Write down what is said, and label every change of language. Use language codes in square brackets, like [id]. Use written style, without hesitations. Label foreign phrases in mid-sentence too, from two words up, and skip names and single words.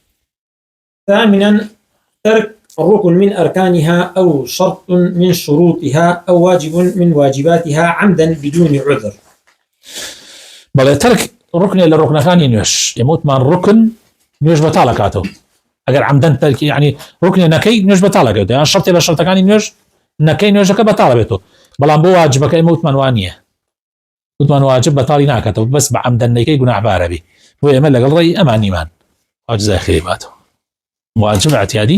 [ar] ثامنا ترك ركن من أركانها أو شرط من شروطها أو واجب من واجباتها عمدا بدون عذر [ckb] بەڵێ ترك ڕکنێ لە ڕکنەکانی نوێژ ئێمەوتمان ڕکن نوێژ بەتاڵەکاتەوە ئەگەر عەمدەن تەرکی یعنی ڕکنێ نەکەی نوێژ بەتاڵەکەوێت یان شەرتێ لە شەرتەکانی نوێژ نەکەی نوێژەکە بەتاڵە بێتەوە بەڵام بۆ واجبەکە ئێمەوتمان وان نییە وتمان واجب بەتاڵی ناکاتەوە بەس بە عەمدەن نەکەی گوناحبارە بێ بۆ ئێمە لەگەڵ ڕێی ئەمانیمان واجزای خێری باتەوە واجب اعتیادی